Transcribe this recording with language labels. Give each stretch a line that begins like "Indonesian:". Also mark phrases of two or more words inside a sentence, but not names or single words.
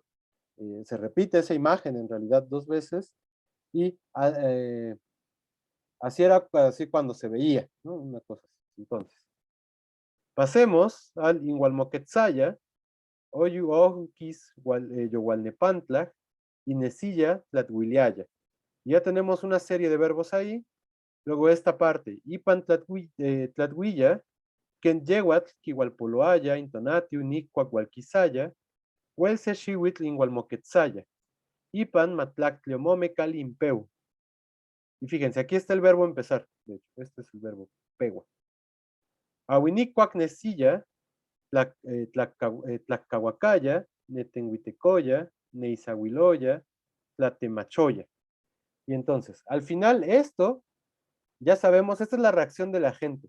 Spanish: Se repite esa imagen en realidad 2 veces y así era así cuando se veía, ¿no? Una cosa así. Entonces, pasemos al
Nahuatl languages: Ingualmoquetzaya, Oyu Ojuquis, Yowalnepantla, Inesilla, Tlathuiliaya.
Spanish: Ya tenemos una serie de verbos ahí. Luego esta parte,
Nahuatl languages: Ipan Tlathuilla, Ken Yehuatl, Kihualpoloaya, Intonatiu, Nicuacualquizaya, Huelse Xihuitl, Ingualmoquetzaya, Ipan Matlactleomome Calimpeu.
Spanish: Y fíjense, aquí está el verbo empezar. De hecho, este es el verbo pegua.
Nahuatl languages: Awinicuac Nesilla, Tlacahuacaya, Netenhuitecoya, Neizahuiloya, Tlatemachoya.
Spanish: Y entonces, al final, esto, ya sabemos, esta es la reacción de la gente.